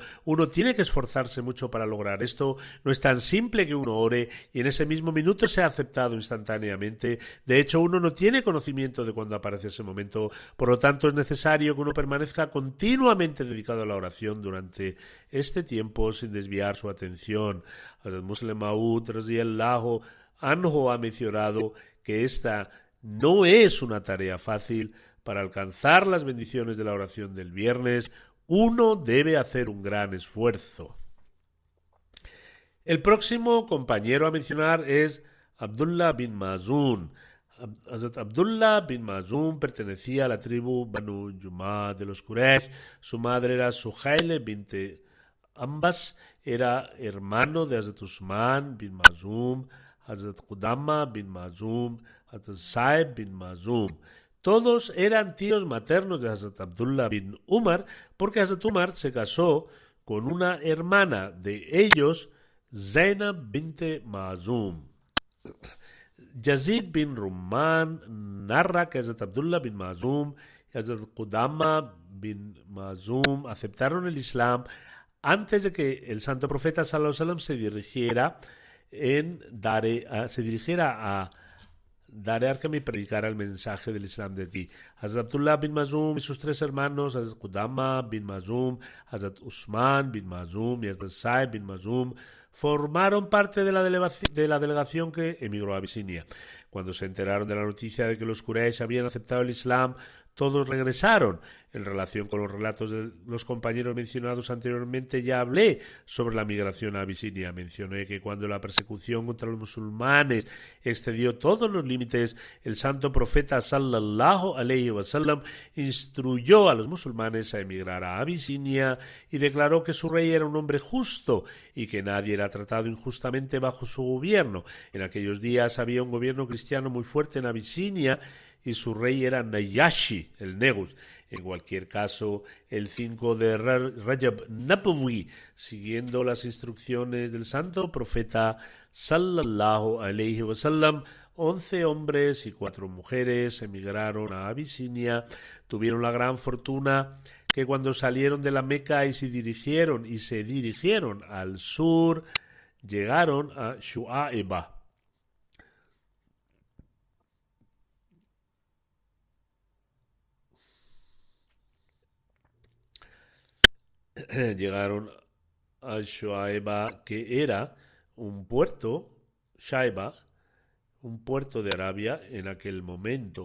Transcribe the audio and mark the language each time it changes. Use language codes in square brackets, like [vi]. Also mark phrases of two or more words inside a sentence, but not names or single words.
[es] Uno tiene que esforzarse mucho para lograr esto. No es tan simple que uno ore y en ese mismo minuto sea aceptado instantáneamente. De hecho, uno no tiene conocimiento de cuándo aparece ese momento. Por lo tanto, es necesario que uno permanezca continuamente dedicado a la oración durante este tiempo sin desviar su atención. Muslim Maud [ar] رضي الله عنه [es] ha mencionado que esta no es una tarea fácil. Para alcanzar las bendiciones de la oración del viernes, uno debe hacer un gran esfuerzo. El próximo compañero a mencionar es Abdullah bin Mazun. Abdullah bin Mazun pertenecía a la tribu Banu Jumah de los Quraysh. Su madre era Suhail bint Ambas, era hermano de Hazrat Usman bin Mazun. Hazrat Qudama bin Mazum, Hazrat Saib bin Mazum. Todos eran tíos maternos de Hazrat Abdullah bin Umar, porque Hazrat Umar se casó con una hermana de ellos, Zainab bint Mazum. Yazid bin Rumman narra que Hazrat Abdullah bin Mazum y Hazrat Qudama bin Mazum aceptaron el Islam antes de que el santo profeta [ar] صلى الله عليه وسلم [es] se dirigiera a Dare Arkham y predicara el mensaje del Islam de ti. Hazrat Abdullah bin Mazum y sus tres hermanos, Hazrat Qudama bin Mazum, Hazrat Usman bin Mazum y Hazrat Saib bin Mazum, formaron parte de la delegación que emigró a Abisinia. Cuando se enteraron de la noticia de que los Quraysh habían aceptado el Islam, todos regresaron. En relación con los relatos de los compañeros mencionados anteriormente, ya hablé sobre la migración a Abisinia. Mencioné que cuando la persecución contra los musulmanes excedió todos los límites, el santo profeta [ar] صلى الله عليه وسلم [es] instruyó a los musulmanes a emigrar a Abisinia y declaró que su rey era un hombre justo y que nadie era tratado injustamente bajo su gobierno. En aquellos días había un gobierno cristiano muy fuerte en Abisinia y su rey era Najashi, el Negus. En cualquier caso, el 5 de Rajab Nabawi, siguiendo las instrucciones del santo profeta [ar] صلى الله عليه وسلم, [es] 11 hombres y 4 mujeres emigraron a Abisinia. Tuvieron la gran fortuna que cuando salieron de la Meca y se dirigieron al sur, llegaron a Shu'aiba. Llegaron a Shu'aiba, que era un puerto, Shaiba, un puerto de Arabia en aquel momento.